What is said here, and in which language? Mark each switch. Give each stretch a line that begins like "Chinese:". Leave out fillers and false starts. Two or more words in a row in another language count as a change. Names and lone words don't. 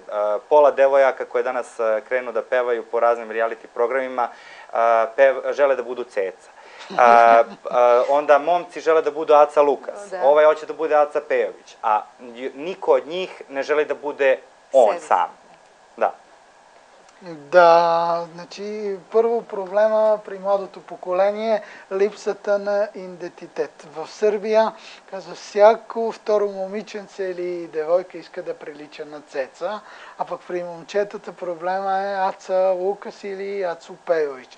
Serbian: Pola devojaka koje danas krenu da pevaju po raznim reality programima žele da budu Ceca. Onda momci žele da budu Aca Lukas, ovaj hoće da bude Aca Pejović, a niko od njih ne želi da bude on sam. Da.
Bulgarian: Да, значи първо проблема при младото поколение е липсата на идентитет. В Сърбия, казва, всяко второ момиченце или девойка иска да прилича на Цеца, а пък при момчетата проблема е Аца Лукас или Ацо Пейович.